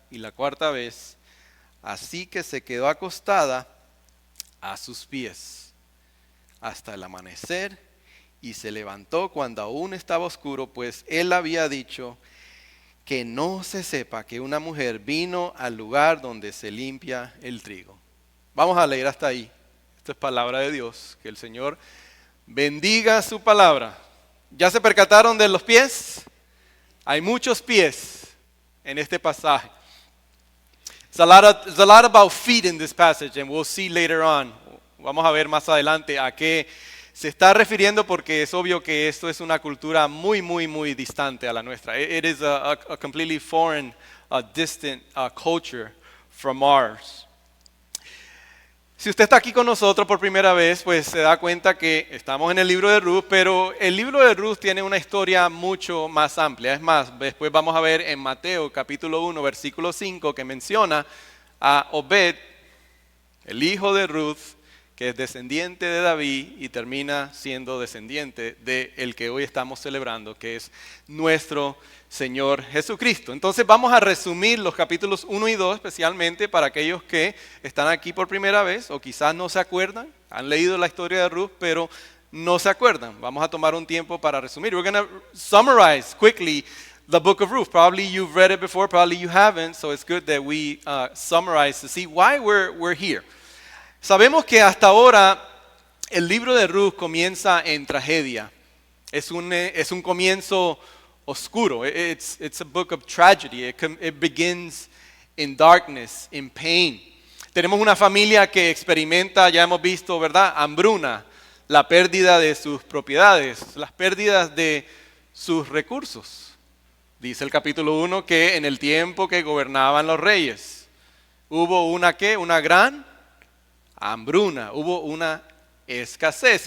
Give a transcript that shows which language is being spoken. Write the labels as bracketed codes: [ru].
[es] Y la cuarta vez, así que se quedó acostada a sus pies hasta el amanecer y se levantó cuando aún estaba oscuro, pues él había dicho que no se sepa que una mujer vino al lugar donde se limpia el trigo. Vamos a leer hasta ahí. Esto es palabra de Dios. Que el Señor bendiga su palabra. ¿Ya se percataron de los pies? Hay muchos pies en este pasaje. [en] There's a lot about feet in this passage, and we'll see later on. [es] Vamos a ver más adelante a qué se está refiriendo, porque es obvio que esto es una cultura muy, muy, muy distante a la nuestra. [en] It is a completely foreign, distant culture from ours. [es] Si usted está aquí con nosotros por primera vez, pues se da cuenta que estamos en el libro de Ruth, pero el libro de Ruth tiene una historia mucho más amplia. Es más, después vamos a ver en Mateo capítulo 1, versículo 5, que menciona a Obed, el hijo de Ruth, que es descendiente de David y termina siendo descendiente del que hoy estamos celebrando, que es nuestro Señor Jesucristo. Entonces vamos a resumir los capítulos 1 y 2, especialmente para aquellos que están aquí por primera vez o quizás no se acuerdan, han leído la historia de Ruth, pero no se acuerdan. Vamos a tomar un tiempo para resumir. [en] We're going to summarize quickly the book of Ruth. Probably you've read it before, probably you haven't, so it's good that we summarize to see why we're here. [es] Sabemos que hasta ahora el libro de Ruth comienza en tragedia. Es un comienzo oscuro. [en] It's a book of tragedy. It begins in darkness, in pain. [es] Tenemos una familia que experimenta, ya hemos visto, ¿verdad?, hambruna, la pérdida de sus propiedades, las pérdidas de sus recursos. Dice el capítulo 1 que en el tiempo que gobernaban los reyes hubo una gran hambruna, hubo una escasez.